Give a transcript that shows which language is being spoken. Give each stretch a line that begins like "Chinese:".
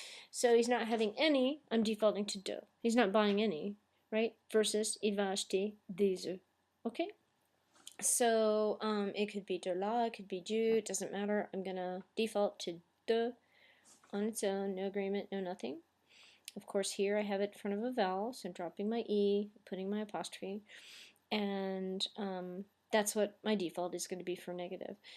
English: So he's not having any, I'm defaulting to de. He's not buying any, right?
French: Versus il va acheter des œufs.
English: Okay? So it could be de la, it could be du, it doesn't matter. I'm gonna default to de on its own, no agreement, no nothing. Of course, here I have it in front of a vowel, so I'm dropping my E, putting my apostrophe, and that's what my default is going to be for negative.